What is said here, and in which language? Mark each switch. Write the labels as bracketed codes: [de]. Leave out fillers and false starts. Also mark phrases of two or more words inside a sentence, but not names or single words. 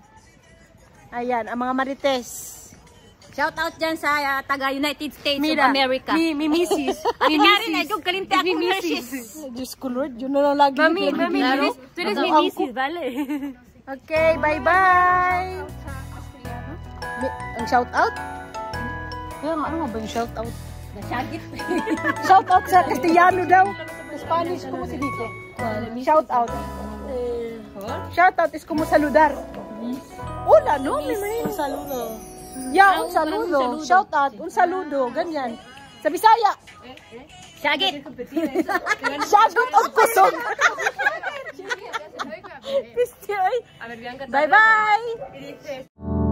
[tl] Ayan, ang mga marites. [en] Shout out [tl] dyan sa taga United States of America. [es] Mi misis. [ceb] Ate Karen, ay kung kalimta akong nurses. [tl] Diyos ko Lord, yun na lang lagi. [es] Mami, tu eres mi misis, vale? [en] Okay, bye-bye! Ang shout out? [tl] Ano nga ba yung [en] shout out? [ceb] Nasyagit. [en] Shout out [tl] sa Castellano daw. Sa Spanish, [es] como se dice? [en] Shout out. Shout out is [es] como saludar. Hola, no? Un saludo. Yeah, un saludo. [en] Shout out, [es] un saludo. Ganyan. [tl] Sa Bisaya. [ceb] Syagit. Shagot o kusog. Bye-bye.